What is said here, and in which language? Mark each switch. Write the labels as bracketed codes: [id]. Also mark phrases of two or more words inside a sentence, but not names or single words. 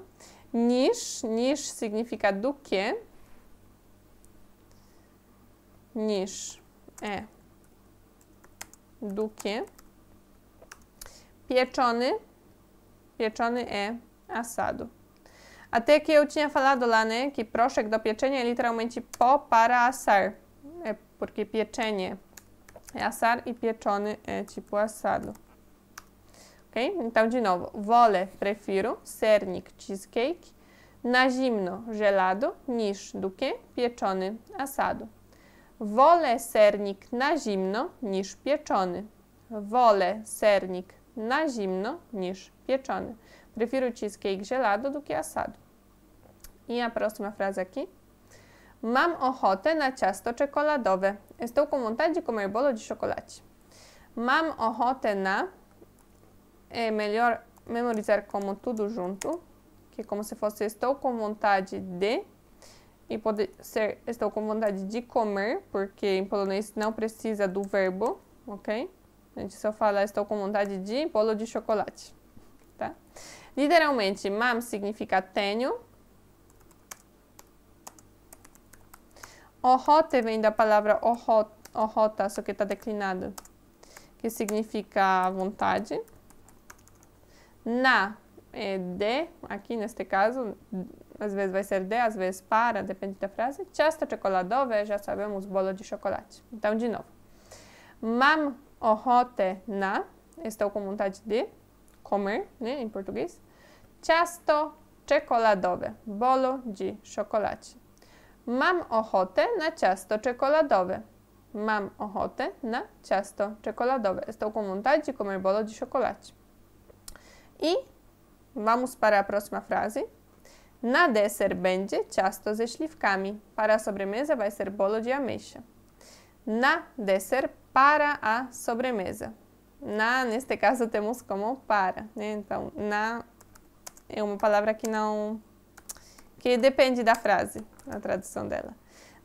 [pt] Niż significa do que. Niż é do que. Pieczony é assado. Até que eu tinha falado lá, né, que [pl] proszek do pieczenia [pt] é literalmente pó para assar. É porque pieczenie é assar e pieczony é tipo assado. Ok? Então, de novo. Wolę, prefiro. Sernik, cheesecake. [pl] Na zimno, [pt] gelado. Niż, do que? Pieczony, assado. [pl] Wolę sernik na zimno niż pieczony. Wolę sernik na zimno niż pieczony. [pt] Prefiro cheesecake gelado do que assado. E a próxima frase aqui. [pl] Mam ochotę na ciasto czekoladowe. [pt] Estou com vontade de comer bolo de chocolate. [pl] Mam ochotę na... [pt] É melhor memorizar como tudo junto, que é como se fosse estou com vontade de, e pode ser estou com vontade de comer, porque em polonês não precisa do verbo, ok? A gente só fala estou com vontade de bolo de chocolate, tá? Literalmente, mam significa tenho. Ochotę vem da palavra ochota, só que está declinado, que significa vontade. Na é de, aqui neste caso, às vezes vai ser de, às vezes para, depende da frase. [pl] Ciasto czekoladowe, [pt] já sabemos, bolo de chocolate. Então, de novo. [pl] Mam ochotę na, [pt] estou com vontade de comer, né, em português. [pl] Ciasto czekoladowe, [pt] bolo de chocolate. [pl] Mam ochotę na ciasto czekoladowe. Mam ochotę na ciasto czekoladowe. [pt] Estou com vontade de comer bolo de chocolate. E vamos para a próxima frase. [pl] Na deser będzie ciasto ze śliwkami. [pt] Para a sobremesa vai ser bolo de ameixa. [pl] Na deser, [pt] para a sobremesa. Na, neste caso, temos como para, né? Então, na é uma palavra que depende da frase, a tradução dela.